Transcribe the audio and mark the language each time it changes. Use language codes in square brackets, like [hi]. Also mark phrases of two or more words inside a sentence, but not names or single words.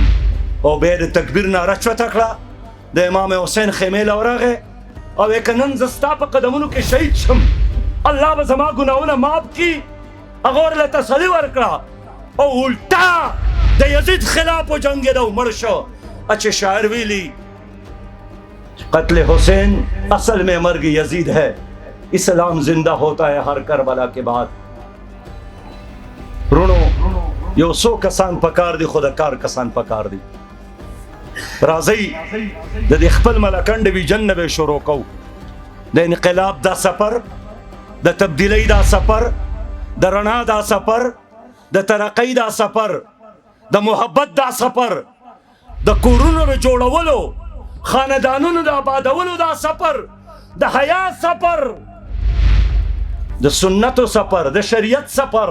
[ps] او بیا د تکبیر ناره چوته کړه، د امام حسین خیمې له ورغی او یې که نن زه ستا په قدمونو کې شهید شم الله به زما ګناهونه معاف کړي. هغه ورله تسلي ورکړه او الټا د یزید خلاف وجنګېده او مړ شو. [ur] اچھے شاعر ویلی قتل حسین اصل میں مرگ یزید ہے، اسلام زندہ ہوتا ہے ہر کربلا کے بعد. [ps] رونو یو څو کسان پکار دي، خو د کار کسان پکار دي. راځئ د دې خپل ملکنډ ویژن نه به شروع کوو، د انقلاب دا سفر، د تبدیلۍ دا سفر، د رڼا دا سفر، د ترقۍ دا سفر، د محبت دا سفر، د کورونو د جوړولو، خاندانونو د آبادولو دا سفر، د حیا سفر، د سنتو سفر، د شریعت سفر.